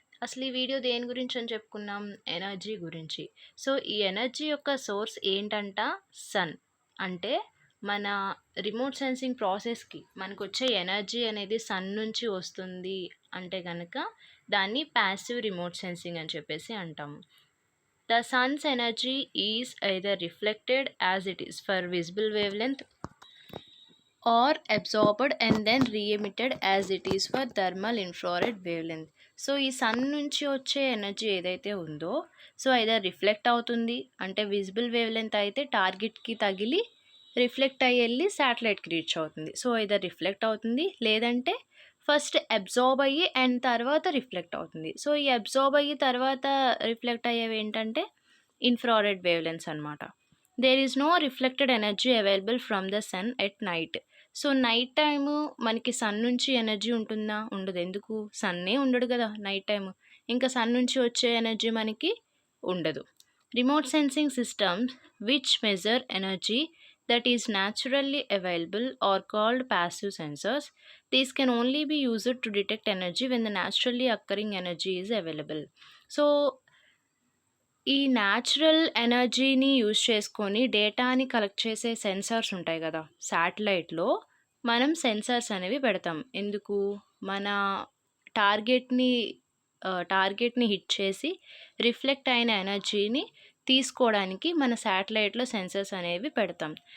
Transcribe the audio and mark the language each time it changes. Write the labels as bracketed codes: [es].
[te] అసలు ఈ వీడియో దేని గురించి అని చెప్పుకున్నాం? ఎనర్జీ గురించి. సో ఈ ఎనర్జీ యొక్క సోర్స్ ఏంటంట? సన్. అంటే మన రిమోట్ సెన్సింగ్ ప్రాసెస్‌కి మనకొచ్చే ఎనర్జీ అనేది సన్ నుంచి వస్తుంది అంటే గనక దాన్ని ప్యాసివ్ రిమోట్ సెన్సింగ్ అని చెప్పేసి అంటాము. [en] The sun's energy is either reflected as it is for visible wavelength or absorbed and then re-emitted as it is for thermal infrared wavelength. [te] So ఈ సన్ నుంచి వచ్చే ఎనర్జీ ఏదైతే ఉందో సో ఐదర్ రిఫ్లెక్ట్ అవుతుంది అంటే విజిబుల్ వేవ్ లెంత్ అయితే టార్గెట్కి తగిలి reflect అయ్యి వెళ్ళి శాటిలైట్కి రీచ్ అవుతుంది. సో ఐదర్ రిఫ్లెక్ట్ అవుతుంది లేదంటే ఫస్ట్ అబ్జార్బ్ అయ్యి అండ్ తర్వాత రిఫ్లెక్ట్ అవుతుంది. సో ఈ అబ్జార్బ్ అయ్యి తర్వాత రిఫ్లెక్ట్ అయ్యేవి ఏంటంటే ఇన్ఫ్రారెడ్ వేవ్ లెంత్స్ అనమాట. [en] There is no reflected energy available from the sun at night. [te] So night time మనకి సన్ నుంచి ఎనర్జీ ఉంటుందా? ఉండదు. ఎందుకు? సన్నే ఉండడు కదా నైట్ టైము. ఇంకా సన్ నుంచి వచ్చే ఎనర్జీ మనకి ఉండదు. [en] Remote sensing systems which measure energy that is naturally available are called passive sensors. These can only be used to detect energy when the naturally occurring energy is available. [te] So ఈ natural ఎనర్జీని use చేసుకొని డేటాని collect చేసే sensors ఉంటాయి కదా శాటిలైట్లో, మనం sensors అనేవి పెడతాం. ఎందుకు? మన టార్గెట్ని హిట్ చేసి రిఫ్లెక్ట్ అయిన ఎనర్జీని తీసుకోవడానికి మన శాటిలైట్లో సెన్సర్స్ అనేవి పెడతాం.